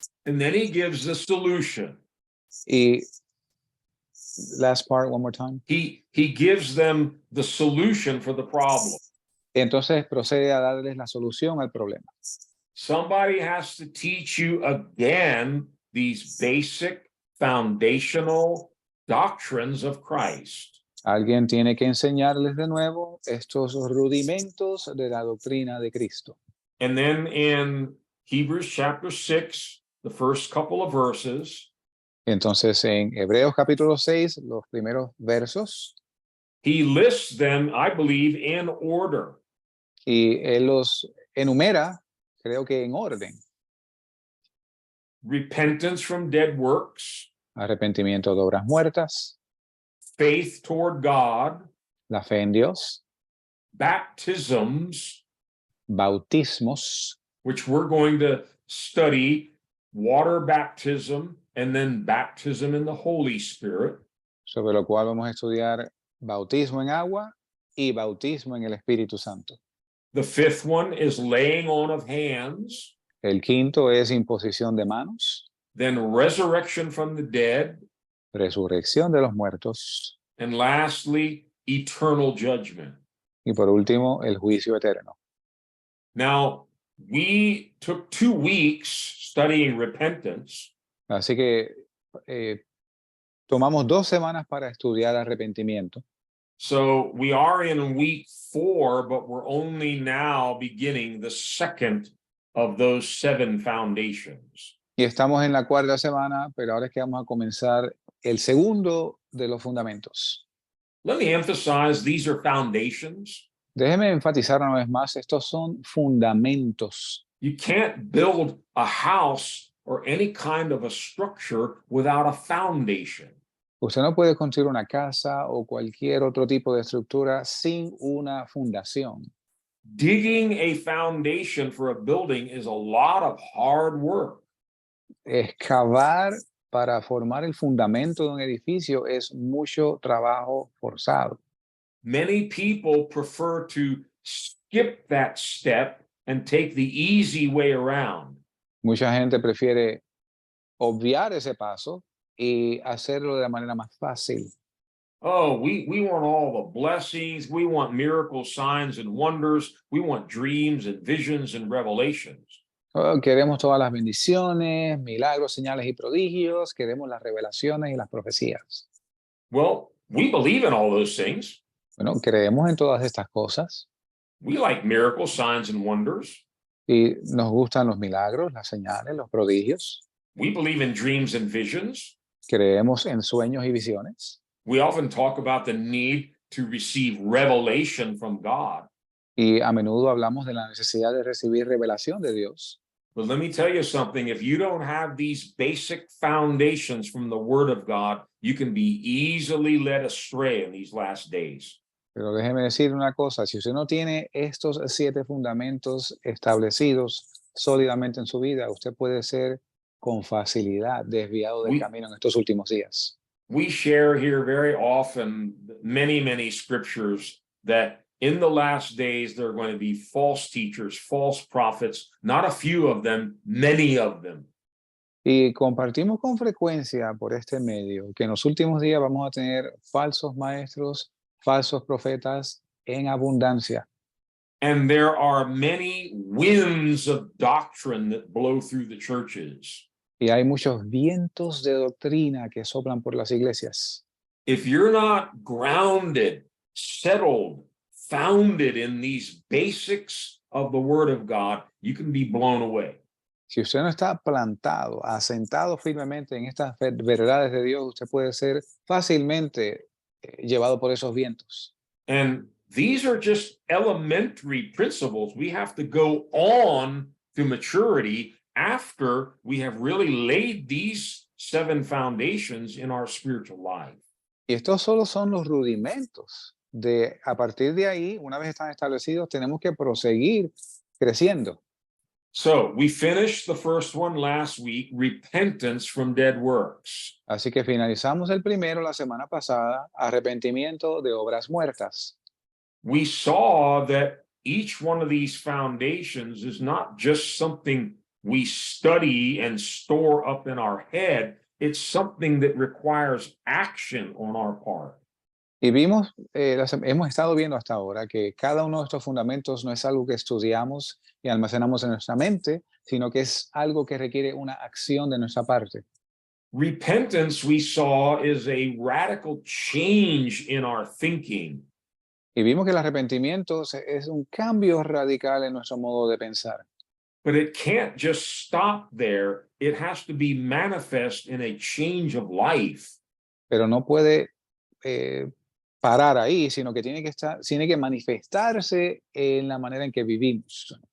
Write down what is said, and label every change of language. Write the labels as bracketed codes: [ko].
[en] And then he gives the solution. Y last part, one more time. He gives them the solution for the problem. [es] Entonces procede a darles la solución al problema. [en] Somebody has to teach you again these basic foundational doctrines of Christ. [es] Alguien tiene que enseñarles de nuevo estos rudimentos de la doctrina de Cristo. [en] And then in Hebrews chapter 6, the first couple of verses, [es] Entonces en Hebreos capítulo 6, los primeros versos, [en] he lists them, I believe, in order. [es] y él los enumera, creo que en orden. [en] Repentance from dead works, [es] Arrepentimiento de obras muertas, [en] faith toward God, [es] la fe en Dios, [en] baptisms, [es] bautismos, [en] which we're going to study, water baptism, and then baptism in the Holy Spirit. [es] sobre lo cual vamos a estudiar bautismo en agua y bautismo en el Espíritu Santo. [en] The fifth one is laying on of hands, [es] El quinto es imposición de manos, [en] then resurrection from the dead, [es] resurrección de los muertos [en] and lastly, eternal judgment. [es] y por último el juicio eterno. [en] Now, we took 2 weeks studying repentance, [es] Así que tomamos 2 semanas para estudiar arrepentimiento. [en] so we are in week 4, but we're only now beginning the second of those 7 foundations. [es] Y estamos en la 4ª semana, pero ahora es que vamos a comenzar el segundo de los fundamentos. [en] Let me emphasize, these are foundations. [es] Déjeme enfatizar una vez más, estos son fundamentos. [en] You can't build a house or any kind of a structure without a foundation. [es] Usted no puede construir una casa o cualquier otro tipo de estructura sin una fundación. [en] Digging a foundation for a building is a lot of hard work. [es] Excavar para formar el fundamento de un edificio es mucho trabajo forzado. [en] Many people prefer to skip that step and take the easy way around. [es] Mucha gente prefiere obviar ese paso y hacerlo de la manera más fácil. [en] Oh, we want all the blessings. We want miracles, signs, and wonders. We want dreams and visions and revelations. [es] Oh, queremos todas las bendiciones, milagros, señales y prodigios. Queremos las revelaciones y las profecías. [en] Well, we believe in all those things. [es] Bueno, creemos en todas estas cosas [en] We like miracles, signs, and wonders. [es] y nos gustan los milagros, las señales, los prodigios. [en] We believe in dreams and visions. [es] Creemos en sueños y visiones. [en] We often talk about the need to receive revelation from God. [es] Y a menudo hablamos de la necesidad de recibir revelación de Dios. [en] But let me tell you something, if you don't have these basic foundations from the Word of God, you can be easily led astray in these last days. [es] Pero déjeme decir una cosa, si usted no tiene estos 7 fundamentos establecidos sólidamente en su vida, usted puede ser con facilidad desviado del camino en estos últimos días. [en] We share here very often many scriptures that in the last days there are going to be false teachers, false prophets, not a few of them, many of them. [es] Y compartimos con frecuencia por este medio que en los últimos días vamos a tener falsos maestros, falsos profetas en abundancia. [en] And there are many winds of doctrine that blow through the churches. [es] Y hay muchos vientos de doctrina que soplan por las iglesias. [en] If you're not grounded, settled, founded in these basics of the Word of God, you can be blown away. [es] Si usted no está plantado, asentado firmemente en estas verdades de Dios, usted puede ser fácilmente llevado por esos vientos. [en] And these are just elementary principles. We have to go on to maturity after we have really laid these 7 foundations in our spiritual life. [es] Y estos solo son los rudimentos. A partir de ahí, una vez están establecidos, tenemos que proseguir creciendo. [en] So we finished the first one last week, repentance from dead works. [es] Así que finalizamos el primero la semana pasada, arrepentimiento de obras muertas. [en] We saw that each one of these foundations is not just something we study and store up in our head. It's something that requires action on our part. [es] Y vimos, hemos estado viendo hasta ahora que cada uno de estos fundamentos no es algo que estudiamos y almacenamos en nuestra mente, sino que es algo que requiere una acción de nuestra parte. [en] Repentance, we saw, is a radical change in our thinking. [es] Y vimos que el arrepentimiento es un cambio radical en nuestro modo de pensar. [en] But it can't just stop there. It has to be manifest in a change of life. [es] Pero no puede parar ahí, sino que tiene que manifestarse en la manera en que vivimos.